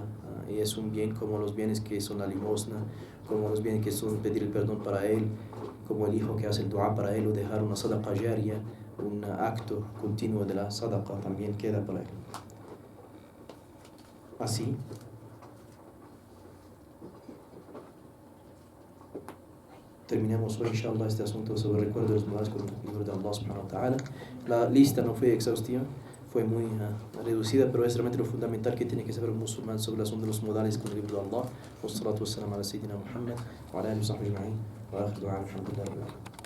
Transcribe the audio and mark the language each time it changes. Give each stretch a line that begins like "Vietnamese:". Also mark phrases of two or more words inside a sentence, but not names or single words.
Spanish: Y es un bien como los bienes que son la limosna, como los bienes que son pedir el perdón para él, como el hijo que hace el dua para él, o dejar una
Arabic: صدقة جارية,
Spanish: un acto continuo de la sadaqa también queda para él. Así terminamos hoy, inshallah, este asunto sobre el recuerdo de los modales con el libro de Allah
Arabic: سبحانه وتعالى.
Spanish: La lista no fue exhaustiva, fue muy reducida, pero es realmente lo fundamental que tiene que saber un musulmán sobre el asunto de los modales con el libro de Allah.
Arabic: والصلاة والسلام على سيدنا محمد وعلى آله وصحبه أجمعين. وآخر دعوانا الحمد لله.